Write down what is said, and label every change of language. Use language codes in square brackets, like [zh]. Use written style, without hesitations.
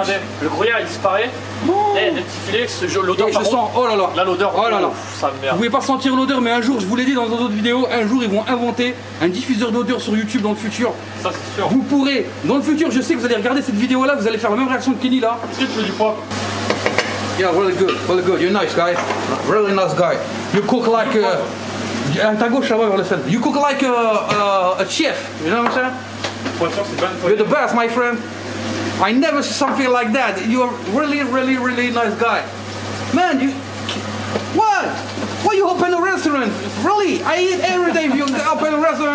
[fr] regardez, le gruyère il disparaît. Eh, des petits filets, l'odeur Et je par contre. sens, oh là là. Là, l'odeur, Oh là là. ça Vous merde. pouvez pas sentir l'odeur, mais un jour, je vous l'ai dit dans d'autres vidéos, un jour ils vont inventer un diffuseur d'odeur sur YouTube dans le futur. Ça, c'est sûr. Vous pourrez, dans le futur, je sais que vous allez regarder cette vidéo là, vous allez faire la même réaction que Kenny là. Est-ce que tu veux du poivre? [en] Yeah, really good, really good. You're nice guy, really nice guy. You cook like [fr] à ta gauche là-bas vers le sel. [en] You cook like a chef. You know what I'm saying? [fr] Pour être sûr, c'est pas une [en] You're the best, my friend. I never see something like that. You're really, really, really nice guy. Man, you what? Why you open a restaurant? Really? I eat every day if you open a restaurant.